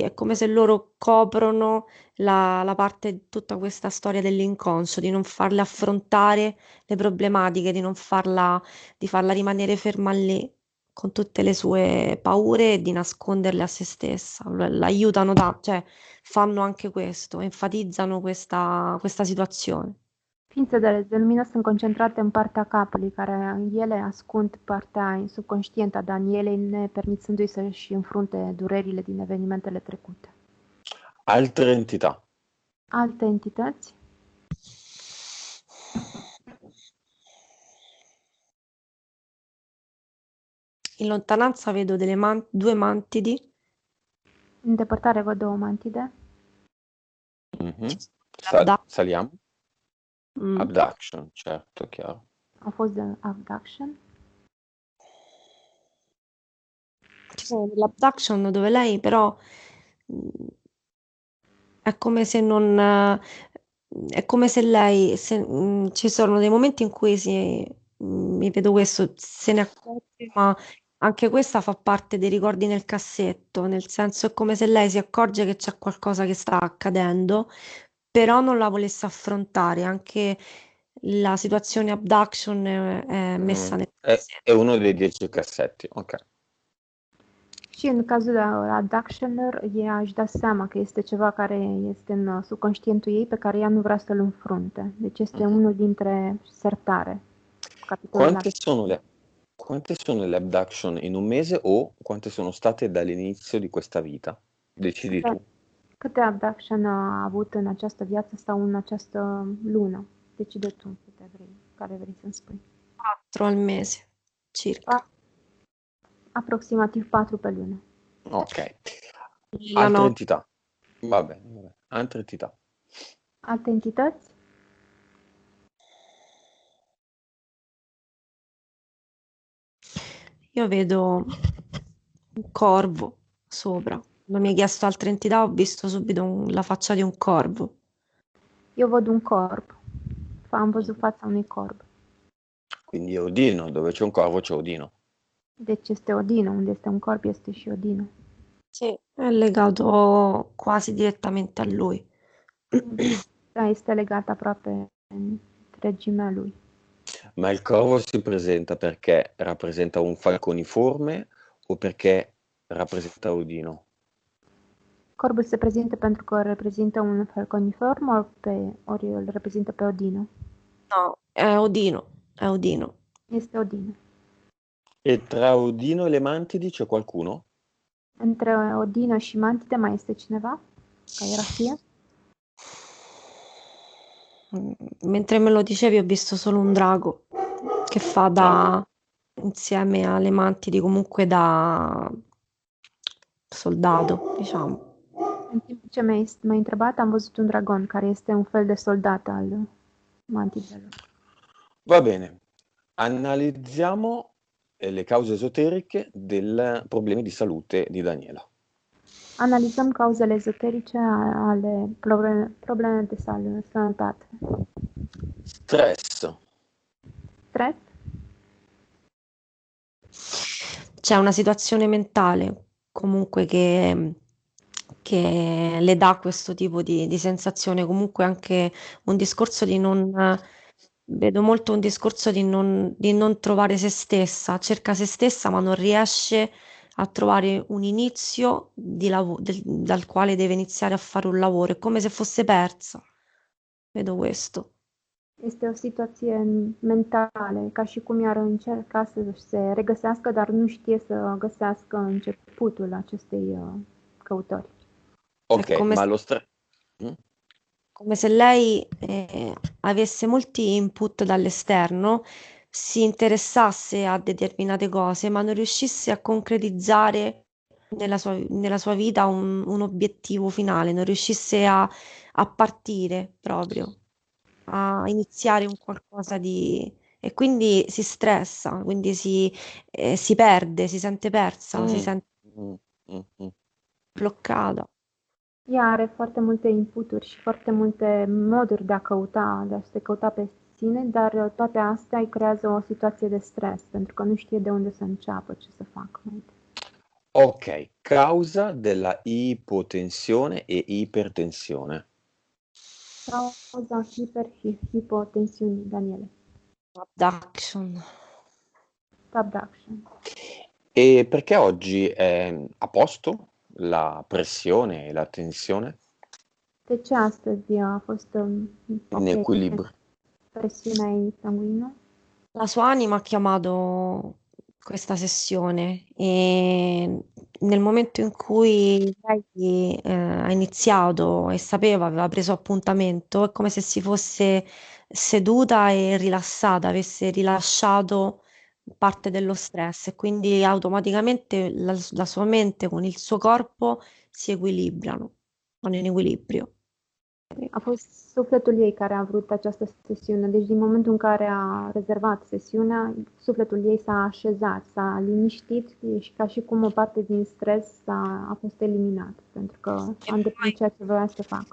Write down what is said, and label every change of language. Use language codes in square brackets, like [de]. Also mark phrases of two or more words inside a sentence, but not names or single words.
[it] è come se loro coprono la parte di tutta questa storia dell'inconscio, di non farle affrontare le problematiche, di farla rimanere ferma lì con tutte le sue paure e di nasconderle a se stessa. L'aiutano cioè fanno anche questo, enfatizzano questa situazione. [ro] Ființele de lumină sunt concentrate în partea capului, care ele ascund partea subconștientă a Danielei, nepermițându-i să-și înfrunte durerile din evenimentele trecute. [it] Altre entità. [ro] Alte entități? [it] In lontananza vedo due mantidi. [ro] În depărtare văd două mantide. Mhm. Abda- [it] Saliamo. Mm. Abduction, certo, chiaro. [ro] Au fost de abduction. [it] Ci sono dell'abduction dove lei però è come se non è come se lei ci sono dei momenti in cui mi vedo questo, se ne accorge, ma anche questa fa parte dei ricordi nel cassetto, nel senso è come se lei si accorge che c'è qualcosa che sta accadendo, però non la volesse affrontare, anche la situazione abduction è messa nel È cassetto. uno dei 10 cassetti, ok. [ro] Și în cazul de abductioner, ea își dă seama că este ceva care este în subconștientul ei, pe care ea nu vrea să-l înfrunte. Deci este unul dintre sertare. Capitolul [it] Quante sono le abduction in un mese o quante sono state dall'inizio di questa vita? Decidi tu. [ro] Câte abduction a avut în această viață sau în această lună? Decide tu câte vrei, care vrei să-mi spui. [it] 4 al mese, circa. [ro] Aproximativ 4 pe lună. Ok. [it] La Altre notte. entità. Va bene. Altre entità. [ro] Alte entități? [it] Io vedo un corvo sopra. Quando mi hai chiesto altre entità, ho visto subito la faccia di un corvo. [ro] Eu văd un corb. Am văzut fața unui corb. [it] Quindi è Odino, dove c'è un corvo c'è Odino. [ro] Deci este Odino, unde este un corb este și Odino. [it] Sì, è legato quasi direttamente a lui. [ro] Da, este legat aproape în regimea lui. [it] Ma il corvo si presenta perché rappresenta un falconiforme o perché rappresenta Odino? [ro] Corbul se prezintă pentru că reprezintă un falconiform ori îl reprezintă pe Odino. [it] No, è Odino, è Odino. [ro] Este Odino. [it] E tra Odino e le Mantidi c'è qualcuno? [ro] Între Odino și Mantide mai este cineva? Ca ierarhie? [it] Mentre me lo dicevi, ho visto solo un drago che fa insieme alle mantidi, comunque da soldato, diciamo. [ro] În timp ce m-ai întrebat, am văzut un dragon care este un fel de soldat al Mantidelor. [it] Va bene. Analizziamo le cause esoteriche dei problemi di salute di Daniela. [ro] Analizăm cauzele ezoterice ale probleme de sănătate. [it] Stress. [ro] Stres? [it] C'è una situazione mentale comunque che le dà questo tipo di sensazione, comunque anche un discorso di non... Vedo molto un discorso di non trovare se stessa, cerca se stessa ma non riesce a trovare un inizio dal quale deve iniziare a fare un lavoro, è come se fosse persa. Vedo questo. [ro] Este o situație mentală, ca și cum i-ar încerca să se regăsească, dar nu știe să găsească începutul acestei căutări. [it] Ok, ma lo stress... Come se lei avesse molti input dall'esterno, si interessasse a determinate cose, ma non riuscisse a concretizzare nella sua vita un obiettivo finale, non riuscisse a partire proprio, a iniziare un qualcosa di... E quindi si stressa, quindi si perde, si sente persa, si sente bloccata. [ro] Ea are foarte multe inputuri și foarte multe moduri de a se căuta pe sine, dar toate astea îi creează o situație de stres, pentru că nu știe de unde să înceapă, ce să facă. [it] Ok, causa della ipotensione e ipertensione. [ro] Cauza hiperhipotensiunii, Daniele. [it] Abduction. [ro] Subduction. [it] E perché oggi è a posto la pressione e la tensione [ro] De ce astăzi a fost [it] in [ro] ok [it] equilibrio? [ro] presiunea sanguinea? [it] La sua anima ha chiamato questa sessione e nel momento in cui lei ha iniziato e sapeva, aveva preso appuntamento, è come se si fosse seduta e rilassata, avesse rilasciato parte dello stress e quindi automaticamente la sua mente con il suo corpo si equilibrano, vanno in equilibrio. [ro] A fost sufletul ei care a vrut această sesiune. Deci din momentul în care a rezervat sesiunea, sufletul ei s-a așezat, s-a liniștit și ca și cum o parte din stres a fost eliminat, pentru că a îndeplinit ceea ce voia să facă.